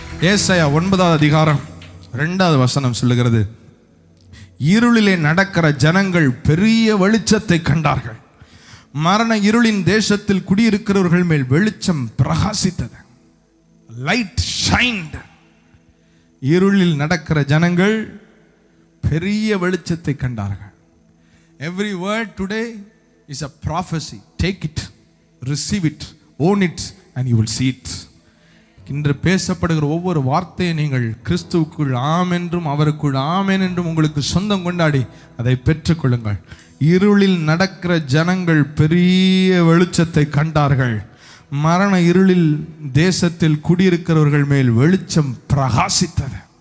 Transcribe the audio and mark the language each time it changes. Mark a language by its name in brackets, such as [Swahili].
[Tamil] ஏசாயா 9வது அதிகாரம் 2வது வசனம் சொல்லுகிறது, இருளிலே நடக்கிற ஜனங்கள் பெரிய வெளிச்சத்தை கண்டார்கள். மரண இருளின் தேசத்தில் குடியிருக்கிறவர்கள் மேல் வெளிச்சம் பிரகாசித்தது. [English] Light shined. [Tamil] இருளில் நடக்கிற ஜனங்கள் பெரிய வெளிச்சத்தை கண்டார்கள். [English] Every word today is a prophecy. Take it, receive it, own it and you will see it. [Tamil] இன்று பேசப்படுகிற ஒவ்வொரு வார்த்தையை நீங்கள் கிறிஸ்துவுக்குள் ஆம் என்றும் அவருக்குள் ஆமென் என்றும் உங்களுக்கு சொந்தம் கொண்டாடி அதை பெற்றுக்கொள்ளுங்கள். இருளில் நடக்கிற ஜனங்கள் பெரிய வெளிச்சத்தை கண்டார்கள். மரண இருளில் தேசத்தில் குடியிருக்கிறவர்கள் மேல் வெளிச்சம் பிரகாசித்தது.